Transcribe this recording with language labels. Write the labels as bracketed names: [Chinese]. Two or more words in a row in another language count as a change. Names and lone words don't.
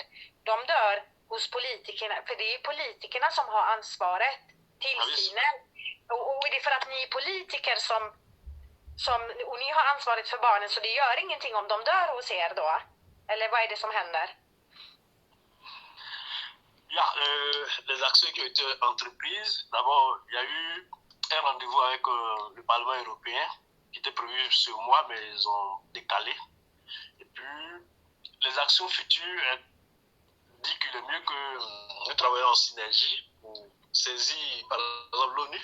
[Swedish] De dör hos politikerna. För det är politikerna som har ansvaret. Tillsynen. Och det är för att ni är politiker och ni har ansvaret för barnen, så det gör ingenting om de dör hos er då? Eller vad är det som händer? Ja, [French] les actions qui ont été entreprises, d'abord, il y a eu un rendez-vous avec le Parlement européen qui était prévu ce mois, mais ils ont décalé. Et puis, les actions futures, elle dit qu'il est mieux que nous travaillions en synergie pour saisir, par exemple, l'ONU.